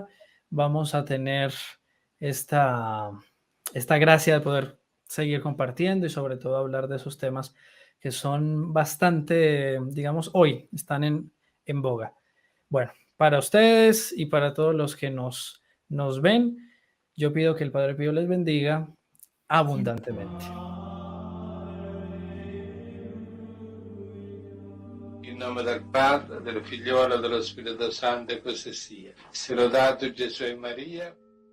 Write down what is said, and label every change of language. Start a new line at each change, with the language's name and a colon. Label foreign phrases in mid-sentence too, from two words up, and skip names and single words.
Spanish: Vamos a tener esta gracia de poder seguir compartiendo y sobre todo hablar de esos temas que son bastante, digamos, hoy están en boga. Bueno, para ustedes y para todos los que nos ven, yo pido que el Padre Pío les bendiga abundantemente.
Italian: In nome del Padre, del Figliolo e dello Spirito Santo, e così sia. Sia lodato Gesù e Maria.